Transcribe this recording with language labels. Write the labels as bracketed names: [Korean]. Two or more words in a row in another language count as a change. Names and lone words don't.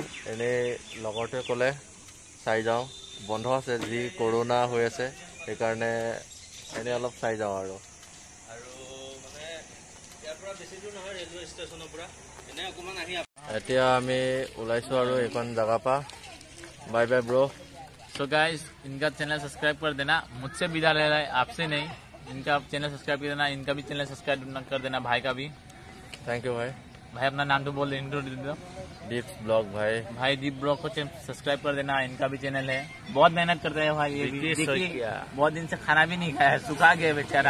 [Assamese] এনেই লগৰটোৱে ক'লে চাই যাওঁ, বন্ধ আছে, যি কৰোণা হৈ আছে, সেইকাৰণে এনেই অলপ চাই যাওঁ আৰু এতিয়া আমি ওলাইছোঁ আৰু এইখন জেগাৰ পৰা। [English] bye bye bro. so guys, [Hindi] इनका चैनल सब्सक्राइब कर देना, मुझसे विदा ले रहा है, आपसे नहीं। इनका चैनल सब्सक्राइब कर देना, इनका भी चैनल सब्सक्राइब कर देना, भाई का भी। [English] thank you भाई। [Hindi] भाई अपना नाम तो बोल दे, इंट्रोड्यूस दो। दीप ब्लॉग भाई दीप ब्लॉग को सब्सक्राइब कर देना, इनका भी चैनल है। बहुत मेहनत करते हैं भाई, ये भी बहुत दिन से खाना भी नहीं खाया, सुखा गया बेचारा।